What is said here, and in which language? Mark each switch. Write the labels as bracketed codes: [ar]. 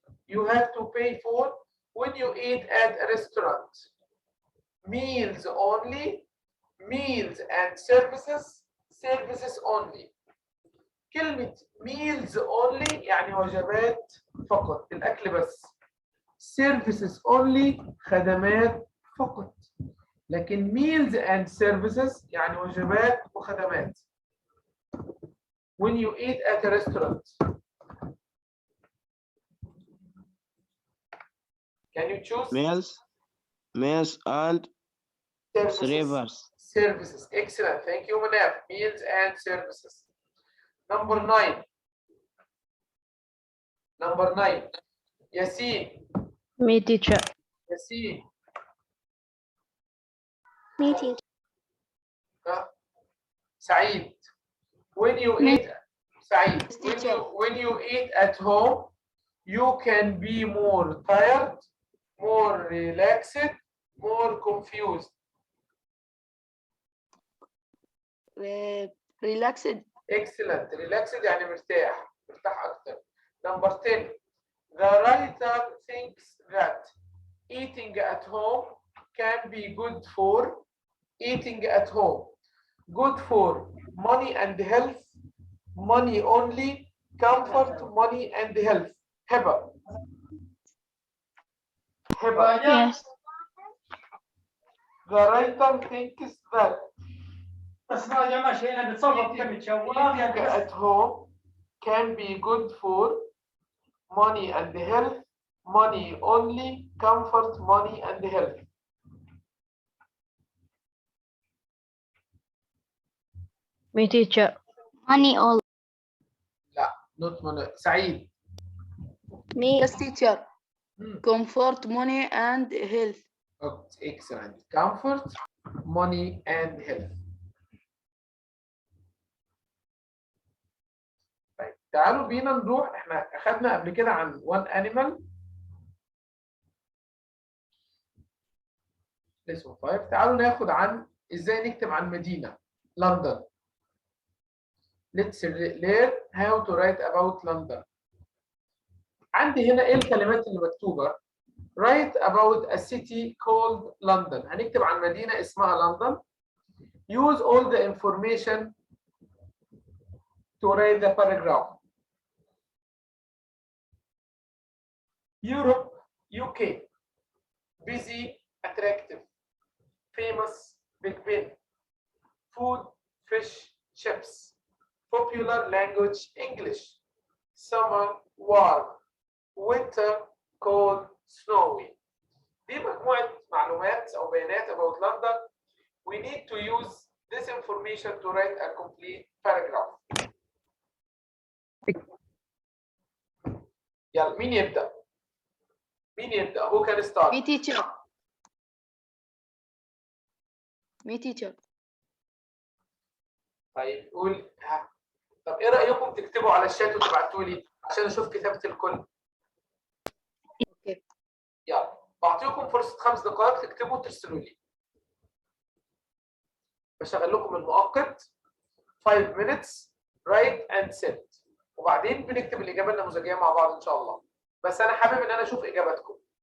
[en] You have to pay for when you eat at a restaurant. Meals only, meals and services, services only. [ar] كلمة [en] meals only [ar] يعني وجبات فقط، الأكل بس. [en] Services only [ar] خدمات فقط. لكن [en] meals and services [ar] يعني وجبات وخدمات. [en] When you eat at a restaurant, can you choose? Meals and Services. servers. Services. Excellent. Thank you, Manaf. Meals and services. Number 9. Number 9. Yasin. Me, teacher. Yasin. Me, teacher. Saeed. When you Me. eat, Saeed, Yes, teacher. when you eat at home, you can be more tired, more relaxed, more confused. Relaxed. Excellent. [ar] Relaxed يعني مرتاح أكتر. [en] Number 10. The writer thinks that eating at home can be good for eating at home. Good for money and health, money only, comfort, money and health. [ar] هبة. [en] Yes. The writer thinks that eating at home can be good for money and health, money only, comfort, money and health. Me, teacher. Money all. [ar] لا [en] not money. [ar] سعيد. [en] Me. Yes, teacher. Hmm. Comfort, money, and health. Okay, excellent. Comfort, money and health. [ar] طيب تعالوا بينا نروح، احنا اخذنا قبل كده عن [en] one animal. lesson 5. [ar] تعالوا ناخد عن ازاي نكتب عن مدينة لندن. [en] Let's learn how to write about London. [ar] عندي هنا ايه الكلمات اللي مكتوبة؟ [en] Write about a city called London. [ar] هنكتب عن مدينة اسمها لندن. [en] Use all the information to write the paragraph. Europe, UK. Busy, attractive. Famous, Big Ben. Food, fish, chips. Popular language, English. Summer, warm. Winter, cold, snowy. [ar] دي مجموعة معلومات أو بيانات [en] about London. We need to use this information to write a complete paragraph. [ar] يلا مين يبدأ؟ مين يبدأ؟ [en] Who can start? Me, teacher. Me, teacher. [ar] طيب قول ها. طب ايه رأيكم تكتبوا على الشات وتبعتوا لي عشان اشوف كتابة الكل؟ اوكي. يلا بعطيكم فرصة 5 دقائق تكتبوا وترسلوا لي. بشغل لكم المؤقت [en] 5 minutes write and send. [ar] وبعدين بنكتب الإجابة النموذجية مع بعض إن شاء الله. بس أنا حابب إن أنا أشوف إجاباتكم.